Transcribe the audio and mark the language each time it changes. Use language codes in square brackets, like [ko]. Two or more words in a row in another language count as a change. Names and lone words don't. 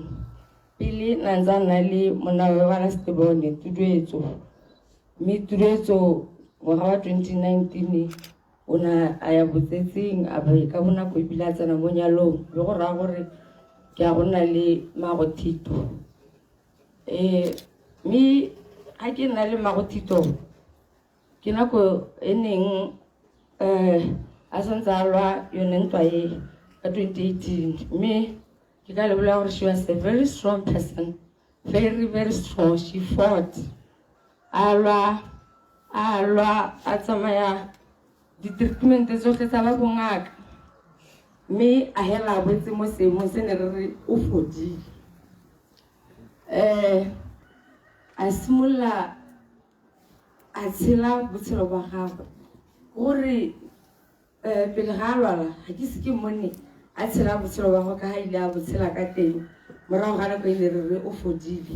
[tn] Pele na ntse nna le monawe wa Rastebone Tuduetso, mme Tuduetso ngwaga wa 2019 o na a ya botsetsing a ba ka bonako ebile a tsena mo nyalong, le go raya gore ke a go nna le Magothito. Mme ga ke nna le Magothito ke nako e neng a santse a lwa yone ntwa e ka 2018, mme ke ka lebola gore [en] she was a very strong person, very strong. She fought, [tn] a lwa a tsamaya di-treatment tsotlhe tsa ba bongaka, mme a hela a boetse mo seemong se ne re re o fodile. A simolola a tshela botshelo ba gagwe gore pele ga a lwala ga ke se ke mone a tshela botshelo ba gagwe ka ga ile a botshela ka teng morago ga nako ile re re o fodile.